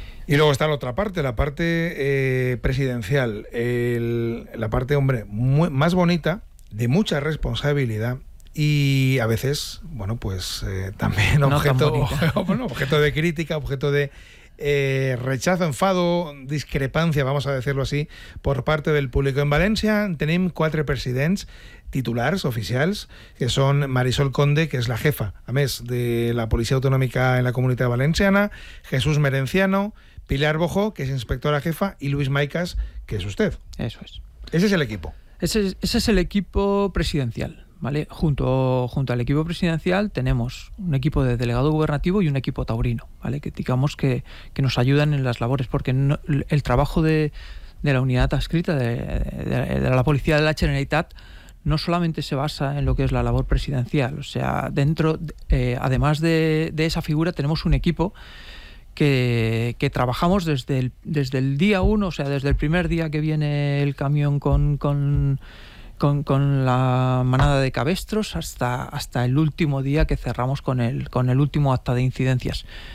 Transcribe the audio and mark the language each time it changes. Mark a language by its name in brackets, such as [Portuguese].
[Spanish] Y luego está la otra parte, la parte presidencial, la parte, hombre, más bonita, de mucha responsabilidad y a veces, bueno, pues también objeto de crítica, objeto de rechazo, enfado, discrepancia, vamos a decirlo así, por parte del público. En Valencia tenemos cuatro presidentes [Catalan] titulars, oficials, que són Marisol Conde, que és la jefa, a més, de la Policia Autonòmica en la Comunitat Valenciana, Jesús Merenciano, Pilar Bojo, que és inspectora jefa, i Luis Maicas, que és usted. [Spanish] Eso es. Ese es el equipo. Ese es el equipo presidencial, ¿vale? Junto al equipo presidencial tenemos un equipo de delegado gubernativo y un equipo taurino, ¿vale? Que digamos que nos ayudan en las labores, porque no, el trabajo de la unidad adscrita de la Policía de la Generalitat no solamente se basa en lo que es la labor presidencial, o sea, dentro, además de esa figura, tenemos un equipo que trabajamos desde el día uno, o sea, desde el primer día que viene el camión con la manada de cabestros hasta el último día que cerramos con el último acta de incidencias.